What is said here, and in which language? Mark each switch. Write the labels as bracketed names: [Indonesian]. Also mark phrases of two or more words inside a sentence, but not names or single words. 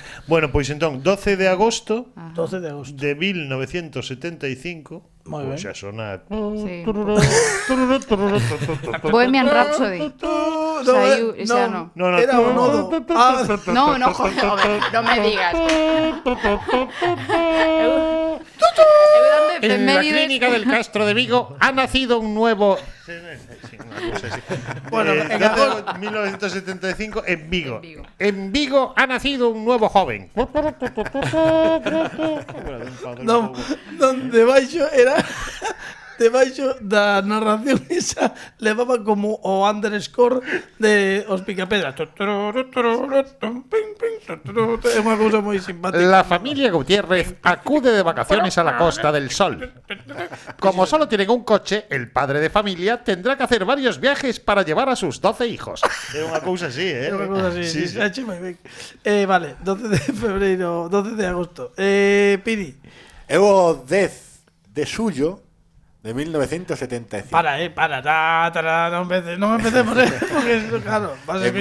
[Galician] Bueno, pois entón, 12 de agosto 12 de agosto. de 1975. Moi ben. Xa sona. Sí. Bohemian Rhapsody. Saiu ese ano. No, Era un nodo. No, joder, non me digas. [Spanish] En la clínica del Castro de Vigo ha nacido un nuevo... Bueno, en agosto 1975 en Vigo. En Vigo ha nacido un nuevo joven. [Galician] Non, debaixo era debaixo da narración esa levaba como o underscore de os Picapedras. É unha cousa moi simpática. [Spanish] La familia Gutiérrez acude de vacaciones a la Costa del Sol. Como solo tienen un coche, el padre de familia tendrá que hacer varios viajes para llevar a sus 12 hijos. [Galician] É unha cousa así, É unha cousa así. Sí. Vale, 12 de febreiro, 12 de agosto. Pidi. É o 10 de xullo de 1975. Para, non empecemos, porque claro, vas a